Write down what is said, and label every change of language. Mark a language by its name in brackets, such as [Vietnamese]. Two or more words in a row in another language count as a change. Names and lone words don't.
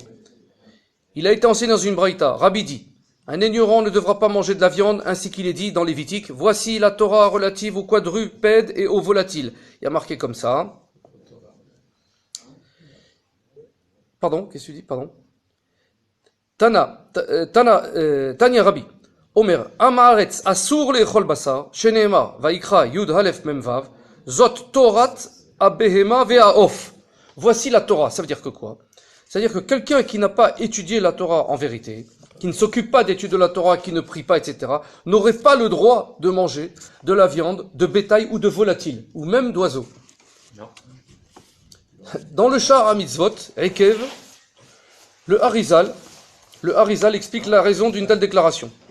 [French] Il a été enseigné dans une braïta. Rabbi dit, un ignorant ne devra pas manger de la viande, ainsi qu'il est dit dans Lévitique. Voici la Torah relative aux quadrupèdes et aux volatiles. Il y a marqué comme ça. Pardon, qu'est-ce que tu dis? Pardon. [Hebrew] תניא רבי. אומר עם הארץ אסור לאכול בשר שנאמר ויקרא י"א מ"ו זאת תורת הבהמה והעוף. [French] Voici la Torah. Ça veut dire que quoi? C'est-à-dire que quelqu'un qui n'a pas étudié la Torah en vérité, qui ne s'occupe pas d'études de la Torah, qui ne prie pas, etc., n'aurait pas le droit de manger de la viande, de bétail ou de volatile, ou même d'oiseaux. Non. Dans le Sha'ar HaMitzvot, Ekev, le Harizal explique la raison d'une telle déclaration.